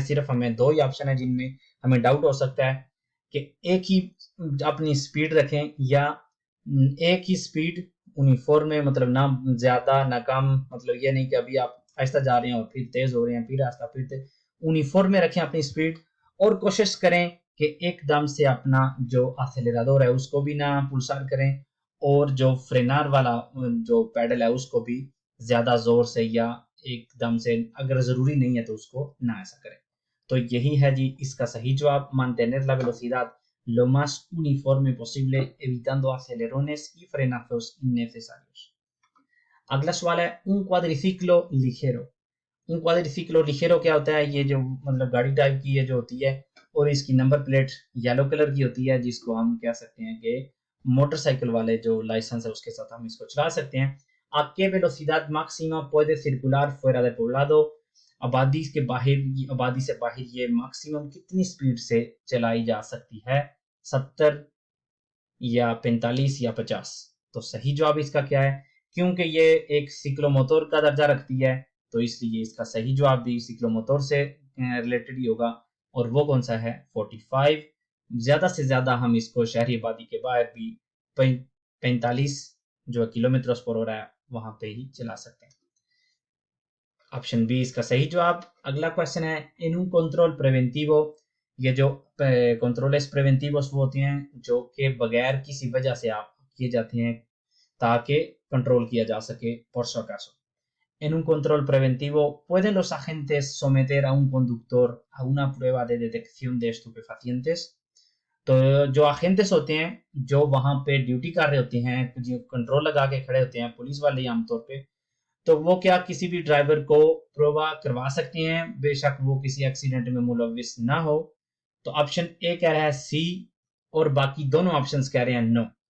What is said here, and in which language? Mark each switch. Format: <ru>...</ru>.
<hi>सिर्फ हमें दो ही ऑप्शन है जिनमें हमें डाउट हो सकता है कि एक ही अपनी स्पीड रखें या एक ही स्पीड यूनिफॉर्म में, मतलब ना ज्यादा ना कम, मतलब ये नहीं कि अभी आप आहिस्ता जा रहे हैं और फिर तेज हो रहे हैं, फिर आहिस्ता फिर तेज, यूनिफॉर्म में रखें अपनी स्पीड, और कोशिश करें कि एकदम से अपना जो एक्सेलेराडोर है उसको भी ना पुलसार करें, और जो फ्रेनार वाला जो पैडल है उसको भी ज्यादा जोर से या एकदम से, अगर जरूरी नहीं है तो उसको ना ऐसा करें। तो यही है जी इसका सही जवाब,</hi> <es>mantener la velocidad lo más uniforme posible evitando acelerones y frenazos innecesarios।</es> <hi>अगला सवाल है</hi> <es>un cuadriciclo ligero।</es> <hi>un cuadriciclo ligero क्या होता है? ये जो मतलब गाड़ी टाइप की ये जो होती है, और इसकी नंबर प्लेट येलो कलर की होती है, जिसको हम कह सकते हैं कि मोटरसाइकिल वाले जो लाइसेंस है उसके साथ हम इसको चला सकते हैं।</hi> <es>¿A qué velocidad máxima puede circular fuera de poblado?</es> <hi>आबादी के बाहर, आबादी से बाहर ये मैक्सिमम कितनी स्पीड से चलाई जा सकती है? 70 या 45 या 50? तो सही जवाब इसका क्या है? क्योंकि ये एक सिक्लोमोटर का दर्जा रखती है, तो इसलिए इसका सही जवाब भी सिक्लोमोटर से रिलेटेड ही होगा, और वो कौन सा है? 45। ज्यादा से ज्यादा हम इसको शहरी आबादी के बाहर भी 45 जो किलोमीटर पर हो रहा है वहां पे ही चला सकते हैं। ऑप्शन बी इसका सही जवाब। अगला क्वेश्चन है इन</hi> <es>un control preventivo।</es> <hi>ये जो कंट्रोलेस प्रिवेंटिवोस वो होती हैं जो कि बगैर किसी वजह से आप किए जाते हैं ताकि कंट्रोल किया जा सके,</hi> <es>por si acaso। En un control preventivo, ¿pueden los agentes someter a un conductor a una prueba de detección de estupefacientes?</es> <hi>तो जो agentes होते हैं, जो वहां पे ड्यूटी कर रहे होते हैं, जो कंट्रोल लगा के खड़े होते हैं, पुलिस वाले ही आमतौर पे, तो वो क्या किसी भी ड्राइवर को प्रोवा करवा सकते हैं, बेशक वो किसी एक्सीडेंट में मुलविस ना हो। तो ऑप्शन ए कह रहा है सी, और बाकी दोनों ऑप्शंस कह रहे हैं नो।</hi>